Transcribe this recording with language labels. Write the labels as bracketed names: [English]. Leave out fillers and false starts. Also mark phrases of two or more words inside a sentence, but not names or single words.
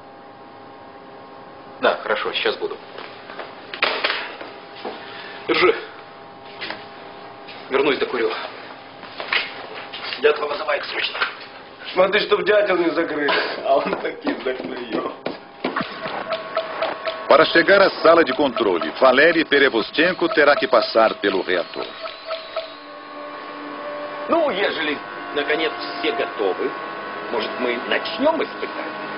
[Russian] Да, хорошо, сейчас буду. Держи. Вернусь, докурю. Дятла вызывает срочно. Смотри, чтоб дятел не закрыли. А он таки заклюет. [Portuguese] Para chegar à sala de controle, Valery Perevostchenko terá que passar pelo reator. [Russian] Ну, ежели, наконец, все готовы, может, мы начнем испытание?